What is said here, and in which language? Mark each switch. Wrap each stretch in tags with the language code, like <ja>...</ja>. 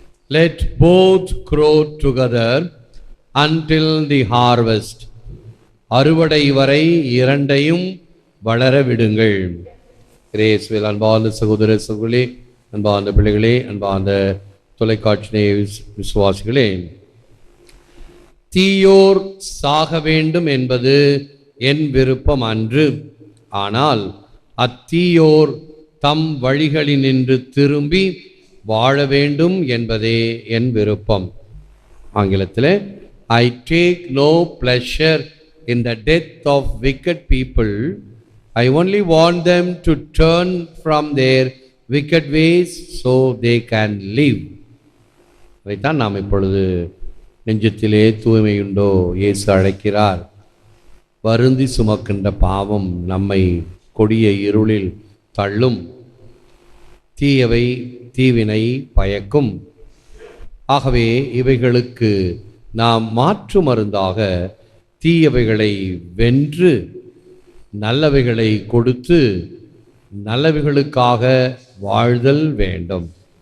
<en>Let both grow together until the harvest.</en> <ta>அறுவடை வரை இரண்டையும் வளர விடுங்கள். கிரேஸ்வில் அன்பார்ந்த சகோதர சகோதரி, அன்பார்ந்த பிள்ளைகளே, அன்பார்ந்த தொலைக்காட்சி விசுவாசிகளே, தீயோர் சாக வேண்டும் என்பது என் விருப்பம் அன்று. ஆனால் அத்தீயோர் தம் வழிகளினின்று திரும்பி வாழ வேண்டும் என்பதே என் விருப்பம்.</ta> <en>ஆங்கிலத்தில், I take no pleasure in the death of wicked people. I only want them to turn from their wicked ways so they can live.</en> <ta>அதைத்தான் நாம் இப்பொழுது நெஞ்சத்திலே தூய்மையுண்டோ இயேசு அழைக்கிறார். வருந்தி சுமக்கின்ற பாவம் நம்மை கொடிய இருளில் தள்ளும். தீயவை தீவினை பயக்கும். ஆகவே இவைகளுக்கு நாம் மாற்று மருந்தாக தீயவைகளை வென்று நல்லவைகளை கொடுத்து நல்லவைகளுக்காக வாழ்தல் வேண்டும்.</ta>